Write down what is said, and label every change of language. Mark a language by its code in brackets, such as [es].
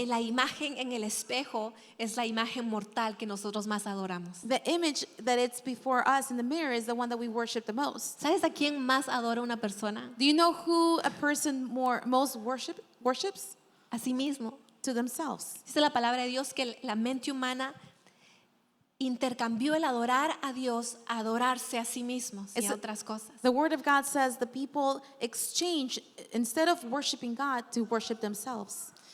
[es] La imagen en el espejo es la imagen mortal que nosotros más adoramos. [en] The image that it's before us in the mirror is the one that we worship the most. [es] ¿Sabes a quién más adora una persona? [en] Do you know who a person most worships? [es] A sí mismo. [en] To themselves. [es] Dice la palabra de Dios que la mente humana intercambió el adorar a Dios a adorarse a sí mismos y a otras cosas. [en] The word of God says the people exchange, instead of worshiping God, to worship themselves.